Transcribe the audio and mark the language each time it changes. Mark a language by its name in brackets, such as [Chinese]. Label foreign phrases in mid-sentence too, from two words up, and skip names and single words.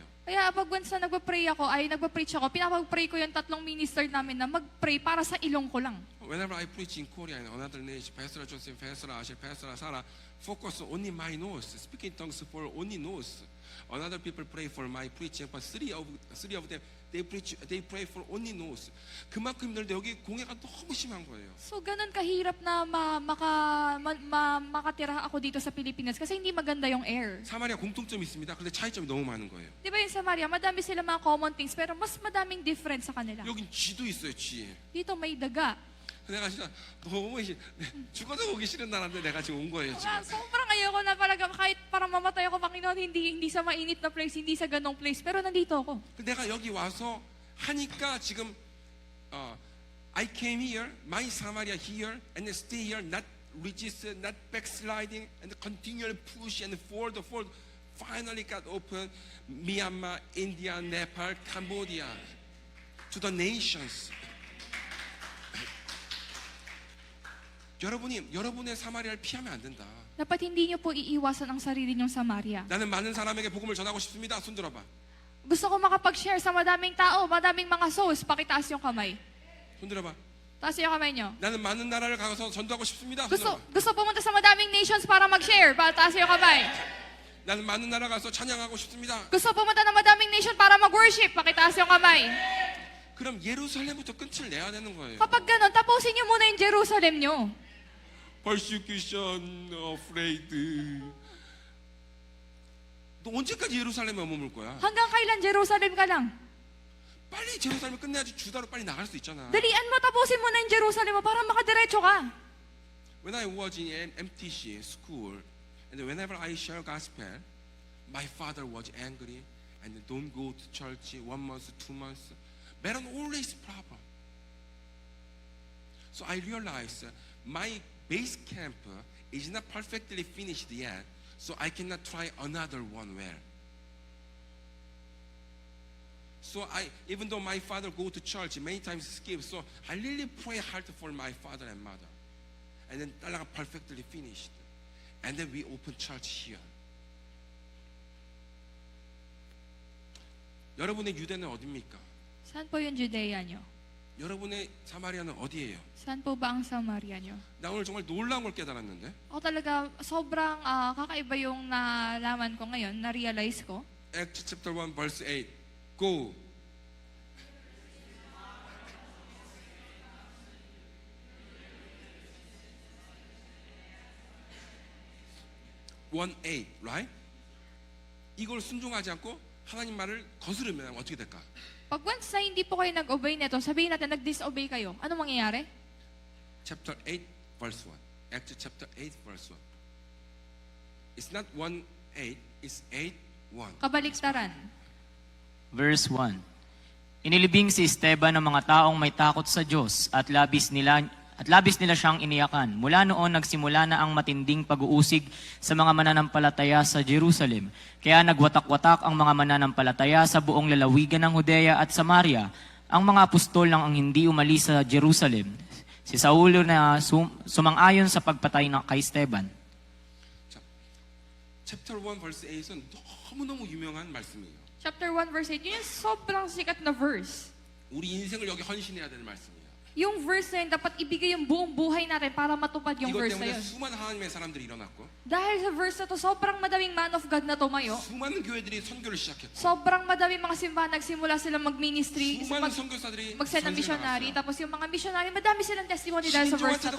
[Filipino] Kaya pag once na nagpa-preach ako, pinapag-pray ko yung 3 minister namin na mag-pray para sa ilong ko lang. [English] Whenever I preach in Korea and another nation, Pastor Joseph, Pastor Asher, Pastor Sarah, focus only my nose, speaking tongues for only nose. Another people pray for my preaching, but three of them they pray for only nose. [Korean] 그만큼 힘들데 여기 공해가 너무 심한 거예요. [Filipino] So ganun kahirap na makatira ako dito sa Pilipinas kasi hindi maganda yung air. [Korean] 사마리아 공통점이 있습니다. 근데 차이점이 너무 많은 거예요. [Filipino] Di ba yung Samaria, madami sila mga [English] common things [Filipino] pero mas madaming difference sa kanila. [Korean] 여긴 쥐도 있어요, 쥐. [Filipino] Dito may daga. [Korean] 내가 진짜 너무 죽어도 오기 싫은 나라인데 내가 지금 온 거예요, 지금. [Filipino] Sobrang ayoko na talaga kahit para mamatay ako, Panginoon, hindi sa mainit na place, hindi sa ganong place, pero nandito ako. [Korean] 내가 여기 와서 하니까 지금 [English] I came here, my Samaria here, and stay here, not resist, not backsliding, and continually push and forward. Finally got open Myanmar, India, Nepal, Cambodia to the nations. [Korean] 여러분의 사마리아를 피하면 안 된다. [Filipino] Dapat hindi niyo po iiwasan ang sarili niyong Samaria. [Korean] 나는 많은 사람에게 복음을 전하고 싶습니다. 손 들어봐. [Filipino] Gusto ko makapag-share sa madaming tao, madaming mga souls. Pakitaas yung kamay. [Korean] 손 들어봐. [Filipino] Taas yung kamay niyo. [Korean] 나는 많은 나라를 가서 전도하고 싶습니다. 손 들어봐. [Filipino] Gusto pumunta sa madaming nations para mag-share. Taas yung kamay. [Korean] 나는 많은 나라 가서 찬양하고 싶습니다. [Filipino] Gusto pumunta ng madaming nation para mag-worship. Pakitaas yung kamay. [Korean] 그럼 예루살렘부터 끝을 내야 되는 거예요. [Filipino] Kapag ganun, tapusin niyo muna yung Jerusalem niyo. [English] Persecution, afraid. [Korean] 너 언제까지 예루살렘에 머물 거야? [Filipino] Hanggang kailan Jerusalem ka lang? [Korean] 빨리 제루살렘을 끝내야지 주다로 빨리 나갈 수 있잖아. [Filipino] Dalian mo, tapusin mo na yung Jerusalem mo para makadiretso ka. [English] When I was in MTC school, and whenever I share gospel, my father was angry and don't go to church 1 month, 2 months. But always problem. So I realized my base camp is not perfectly finished yet, so I cannot try another one well. So even though my father go to church many times skip, so I really pray hard for my father and mother, and then talaga perfectly finished, and then we open church here. [Korean] 여러분의 유대는 어디입니까? [Filipino] Saan po yung Judea niyo? [Korean] 여러분의 사마리아는 어디예요? [Filipino] Saan po ba ang Samaria niyo? [Korean] 나 오늘 정말 놀라운 걸 깨달았는데. [Filipino] Ako talaga, sobrang kakaiba yung nalaman ko ngayon, na-realize ko. [English] Acts chapter 1 verse 8. Go. (1:8) right? [Korean] 이걸 순종하지 않고 하나님 말을 거스르면 어떻게 될까? [Filipino] Pag once na hindi po kayo nag-obey nito, sabihin natin nag-disobey kayo, ano mangyayari? [English] Chapter 8 verse 1. Acts chapter 8 verse 1. It's not 1:8, it's 8:1. [Filipino] Kabaliktaran. [English] Verse 1. [Filipino] Inilibing si Esteban ng mga taong may takot sa Diyos at labis nila siyang iniyakan. Mula noon nagsimula na ang matinding pag-uusig sa mga mananampalataya sa Jerusalem. Kaya nagwatak-watak ang mga mananampalataya sa buong lalawigan ng Judea at Samaria. Ang mga apostol lang ang hindi umalis sa Jerusalem. Si Saulo na sumang-ayon sa pagpatay kay Esteban. [English] Chapter 1 verse 8 [Korean] 은 너무너무 유명한 말씀이에요. [English] Chapter 1 verse 8, [Filipino] yun yung sobrang sikat na verse. [Korean] 우리 인생을 여기 헌신해야 되는 말씀이에요. [Filipino] Yung verse na yun, dapat ibigay yung buong buhay natin para matupad yung [Korean] 이것 [Filipino] verse na [Korean] 때문에 [Filipino] yun. [Korean] 수많은 하나님의 사람들이 일어났고 [Filipino] Dahil sa verse na to, sobrang madaming [English] man of God [Filipino] na tumayo. [Korean] 수많은 교회들이 선교를 시작했고 [Filipino] Sobrang madaming mga simbahan nagsimula silang mag-ministry, [Korean] 수많은 선교사들이 [Filipino] mag-send ng [Korean] 전세를 [Filipino] missionary. [Korean] 나갔어요. [Filipino] Tapos yung mga missionary, madami silang testimony dahil sa verse na